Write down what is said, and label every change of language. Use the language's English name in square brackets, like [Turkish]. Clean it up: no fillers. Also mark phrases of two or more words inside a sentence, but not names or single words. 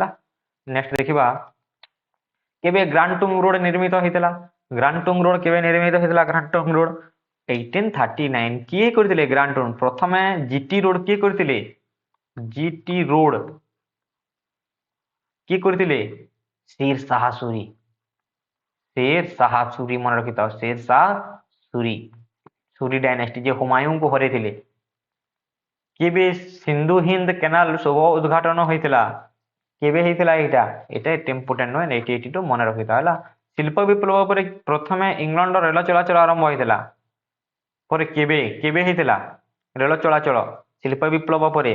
[Odia] ନେକ୍ସଟ ଦେଖିବା କେବେ ଗ୍ରାଣ୍ଡଟୁଙ୍ଗ ରୋଡ ନିର୍ମିତ ହେଇଥିଲା? ଗ୍ରାଣ୍ଡଟୁଙ୍ଗ ରୋଡ କେବେ ନିର୍ମିତ ହେଇଥିଲା? ଗ୍ରାଣ୍ଡଟୁଙ୍ଗ ରୋଡ 1839। କିଏ କରିଥିଲେ ଗ୍ରାଣ୍ଡଟୁଙ୍ଗ? ପ୍ରଥମେ ଜିଟି ରୋଡ କିଏ କରିଥିଲେ? ଜିଟି ରୋଡ କିଏ କରିଥିଲେ? शेर शाह सूरी, शेर शाह सूरी ମନେ ରଖିଥାଅ, शेर शाह सूरी, सूरी डायनेस्टी ଯେ ହୁମାୟୁଙ୍କୁ ହରେଇଥିଲେ। କେବେ ସିନ୍ଧୁ ହିନ୍ଦ କେନାଲ ଶୁଭ ଉଦ୍ଘାଟନ ହୋଇଥିଲା? କେବେ ହେଇଥିଲା ଏଇଟା? ଏଇଟା ଇମ୍ପୋର୍ଟାଣ୍ଟ ନୁହେଁ, 1882 ମନେ ରଖିଥାଅ ହେଲା। ଶିଳ୍ପ ବିପ୍ଳବ ପରେ ପ୍ରଥମେ ଇଂଲଣ୍ଡ ରେଳ ଚଳାଚଳ ଆରମ୍ଭ ହୋଇଥିଲା? ପରେ କେବେ କେବେ ହେଇଥିଲା ରେଳ ଚଳାଚଳ ଶିଳ୍ପ ବିପ୍ଳବ ପରେ?